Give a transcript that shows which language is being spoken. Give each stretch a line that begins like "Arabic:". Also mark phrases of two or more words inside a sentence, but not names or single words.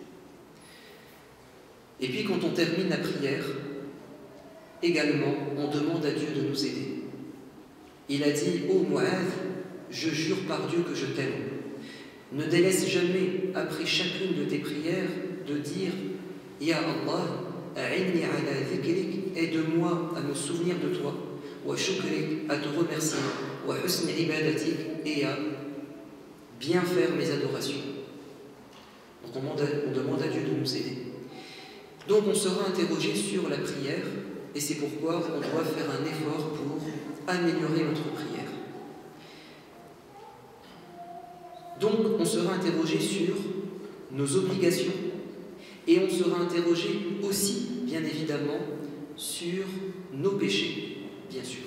French: Et puis quand on termine la prière, également, on demande à Dieu de nous aider. Il a dit, ô Mu'adh, je jure par Dieu que je t'aime. Ne délaisse jamais, après chacune de tes prières, de dire,
Arabic: يا الله أعني على ذكرك,
French: aide-moi à me souvenir de toi,
Arabic: وشكرك,
French: à te remercier,
Arabic: وحسن عبادتك,
French: et à bien faire mes adorations. Donc on demande à Dieu de nous aider. Donc on sera interrogé sur la prière, et c'est pourquoi on doit faire un effort pour améliorer notre prière. Donc on sera interrogé sur nos obligations, et on sera interrogé aussi, bien évidemment, sur nos péchés, bien sûr.